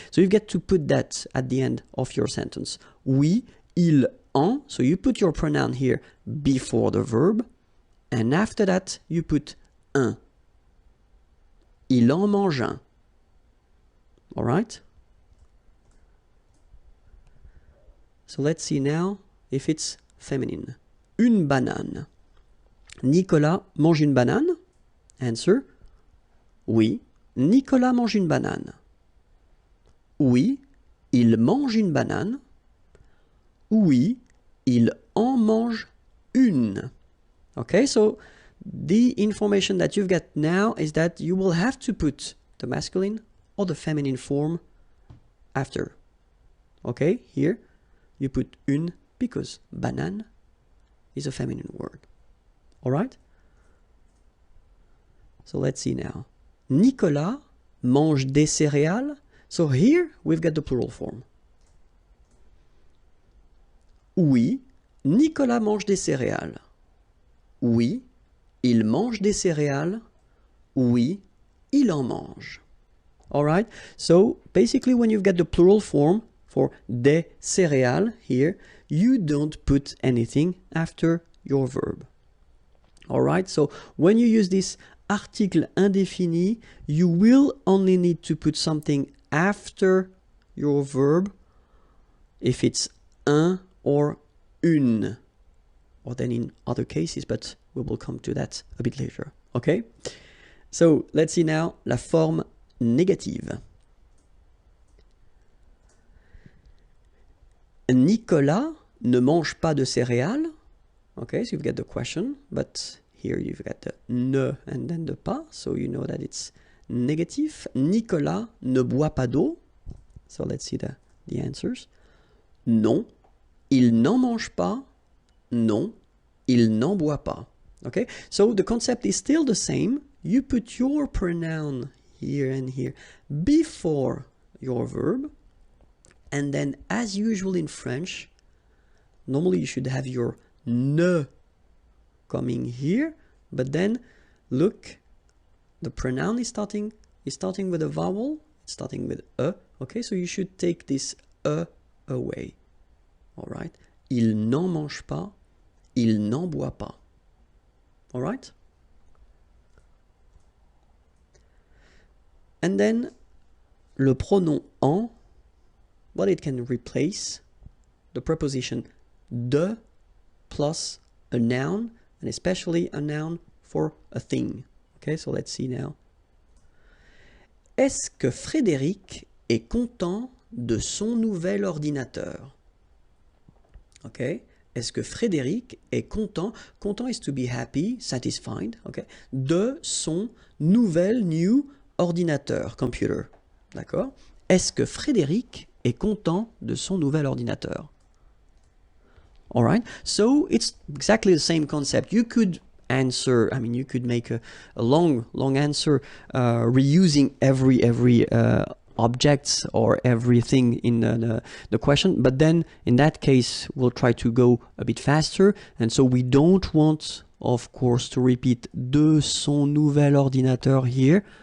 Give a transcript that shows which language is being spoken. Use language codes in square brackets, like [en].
[en] So you get to put that at the end of your sentence. [fr] Oui, il en, [en] so you put your pronoun here before the verb, and after that you put un. [fr] Il en mange un. [en] All right? So let's see now if it's feminine. [fr] Une banane. Nicolas mange une banane? [en] Answer. [fr] Oui, Nicolas mange une banane. Oui, il mange une banane. Oui, il en mange une. [en] Okay, so the information that you've got now is that you will have to put the masculine or the feminine form after. Okay, here you put une because banane is a feminine word. All right? So let's see now. [fr] Nicolas mange des céréales. [en] So here we've got the plural form. [fr] Oui, Nicolas mange des céréales. Oui, il mange des céréales. Oui, il en mange. [en] All right? So basically when you've got the plural form for [fr] des céréales [en] here, you don't put anything after your verb. All right? So when you use this article indéfini, you will only need to put something after your verb if it's un or une, or then in other cases, but we will come to that a bit later. Okay? So let's see now [fr] la forme négative. Nicolas ne mange pas de céréales. [en] Okay, so you've got the question, but here you've got the ne and then the pas, so you know that it's negative. [fr] Nicolas ne boit pas d'eau. [en] So let's see the answers. [fr] Non, il n'en mange pas. Non, il n'en boit pas. [en] Okay, so the concept is still the same. You put your pronoun here and here before your verb, and then as usual in French, normally you should have your ne coming here, but then look, the pronoun is starting with a vowel, it's starting with a. Okay, so you should take this a away. All right, [fr] il n'en mange pas, il n'en boit pas. [en] All right, and then [fr] le pronom en, [en] well, it can replace the preposition de plus a noun, and especially a noun for a thing. Okay, so let's see now. [fr] Est-ce que Frédéric est content de son nouvel ordinateur? Okay, est-ce que Frédéric est content? [en] Content is to be happy, satisfied. [fr] Okay, de son nouvel new ordinateur, computer. D'accord? Est-ce que Frédéric est content de son nouvel ordinateur? [en] All right, so it's exactly the same concept. You could answer, I mean, you could make a long answer reusing every objects or everything in the question, but then in that case we'll try to go a bit faster, and so we don't want, of course, to repeat [fr] de son nouvel ordinateur [en] here.